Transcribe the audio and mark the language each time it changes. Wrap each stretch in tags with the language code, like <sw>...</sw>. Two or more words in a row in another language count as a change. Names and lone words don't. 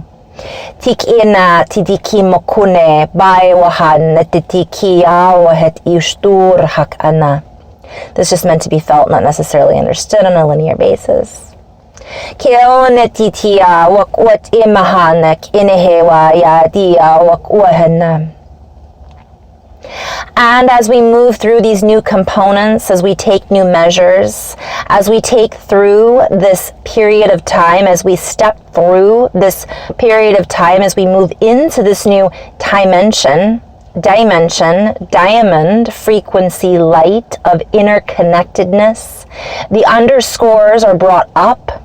<en>Tik ina tidiki mokune bai wahan natitiki awahet istur hak ana. This is just meant to be felt, not necessarily understood on a linear basis. Keonetitia wakwat imahanek inehewa yadia wakwahenna. And as we move through these new components, as we take new measures, as we take through this period of time, as we step through this period of time, as we move into this new dimension, diamond, frequency, light of interconnectedness, the underscores are brought up.</en>